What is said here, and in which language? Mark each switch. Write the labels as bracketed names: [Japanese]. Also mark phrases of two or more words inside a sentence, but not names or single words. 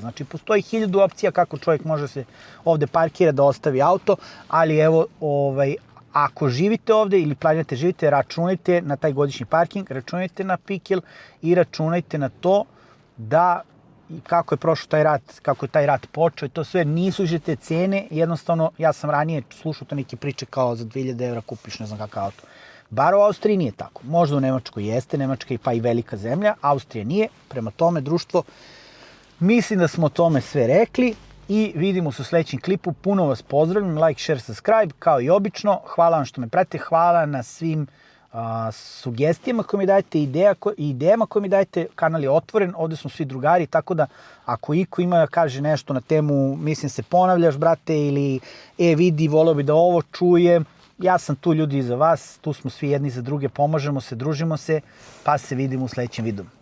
[Serbian] Znači postoji 1000 opcija kako čovjek može se ovde parkira da ostavi auto, ali evo, ako živite ovde ili planirate živite, računajte na taj godišnji parking, računajte na pikel i računajte na to da kako je prošao taj rat, kako je taj rat počeo i to sve nisu više te cene, jednostavno ja sam ranije slušao to neke priče kao za 2000 € kupiš ne znam kakav auto. Bar u Austriji nije tako. Možda u Nemačkoj jeste, Nemačka je pa i velika zemlja, Austrija nije, prema tome društvo, mislim da smo o tome sve rekli i vidimo se u sledećem klipu. Puno vas pozdravljam, [English] like, share, subscribe, [Serbian] kao i obično. Hvala vam što me pratite, hvala na svim sugestijama koje mi dajete, idejama koje mi dajete, kanal je otvoren, ovde smo svi drugari, tako da ako iko ima da kaže nešto na temu, mislim se ponavljaš brate, ili vidi, voleo bi da ovo čujem, ja sam tu ljudi za vas, tu smo svi jedni za druge, pomažemo se, družimo se, pa se vidimo u sledećem videu.